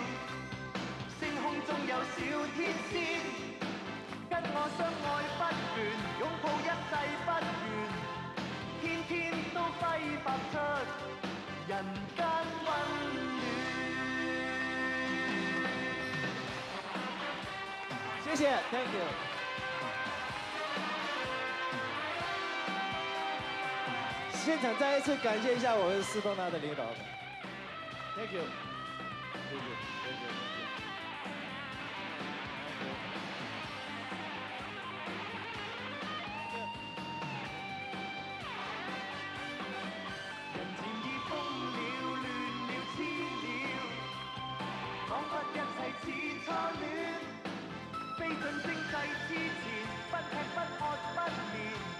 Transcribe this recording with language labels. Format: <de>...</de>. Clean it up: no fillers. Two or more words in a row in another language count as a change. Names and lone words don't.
<zh>星空中有小天仙，跟我相愛不倦，擁抱一世不完，天天都揮發出人間溫暖。謝謝 ，</zh> <en>Thank you。</en> <zh>现场再一次感谢一下我们斯多纳的领导们 ，</zh> <en>Thank you，</en> <zh>谢谢，谢谢。人漸已瘋了，亂了，痴了，彷彿一切似初戀，飛進星際之前，不吃不喝不眠。</zh>